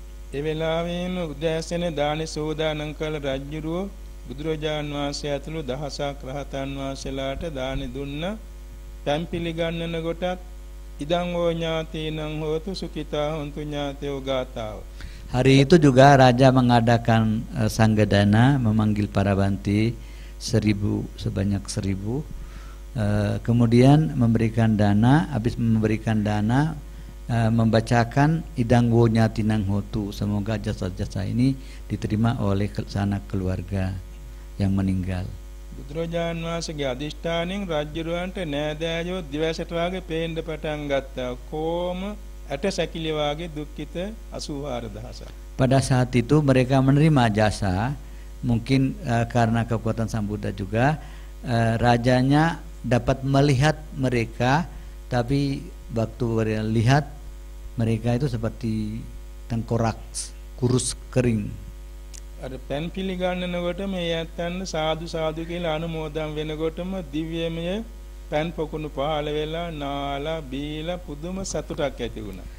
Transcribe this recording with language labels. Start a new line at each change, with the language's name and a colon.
Sinhala: ඒ වෙලාවෙම උදෑසන දාන සෝදානම් කළ රජුරෝ බුදුරජාන් වහන්සේ ඇතුළු දහසක් රහතන් වහන්සේලාට දාන දුන්න. පෑන් පිළිගන්නන කොටත්
Pali: ඉදං ඕ ඥාතීනං හෝතු සුඛිතා හොන්තු ඥාතයෝ ගාතාව.
Indonesian: Hari itu juga raja mengadakan sanggadana, memanggil para banti sebanyak 1000. Kemudian memberikan dana, habis memberikan dana membacakan
Pali: idangwo nyatinang hotu,
Indonesian: semoga jasa-jasa ini diterima oleh sanak keluarga yang meninggal.
Sinhala: බුදුරජාන් වහන්සේගේ අදිෂ්ඨානෙන් රජුරවන්ට නෑදෑයෝ දිවසට වාගේ පේන්න පටන් ගත්තා. කොම ඇට සැකිලි වාගේ දුක්ඛිත 84000.
Indonesian: Pada saat itu mereka menerima jasa, mungkin karena kekuatan Sang Buddha juga, rajanya dapat melihat mereka, tapi waktu lihat mereka itu seperti tengkorak kurus kering.
Sinhala: අර පෑන් පිළිගන්නනකොට මේ යත්තන්න සාදු සාදු කියලා අනුමෝදන් වෙනකොටම දිව්‍යමය පෑන් පොකුණු පහළ වෙලා නාලා බීලා පුදුම සතුටක් ඇති වුණා.